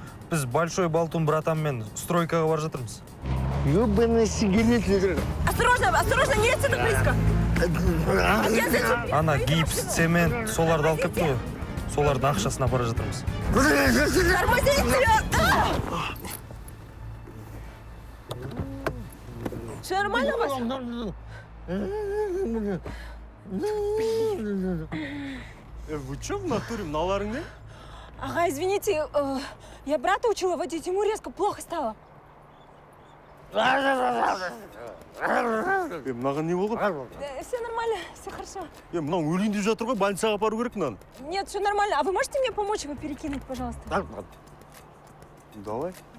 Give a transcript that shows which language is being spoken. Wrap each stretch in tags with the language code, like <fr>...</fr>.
<kk>Біз Большой Балтун братанмен стройкаға бар жатырмыз.</kk> <ru>Ёбаный сигарет. Осторожно, осторожно, не едьте так близко. Я за тебя.</ru> <kk>Ана гипс, цемент, соларды алып кепті ғой. Солардың ақшасына бара жатырмыз.</kk> <ru>Тормозите. Все нормально у вас? Вы что в натуре,</ru> <kk>мыналарың не?</kk> <ru>Ага, извините, я брата учила водить, ему резко плохо стало.</ru> <kk>Мынаған не болған?</kk> <ru>Все нормально, все хорошо.</ru> <kk>Мынау өлейін деп жатыр ғой, больницаға апару керек мынаны.</kk> <ru>Нет, все нормально. А вы можете мне помочь его перекинуть, пожалуйста? Давай.</ru>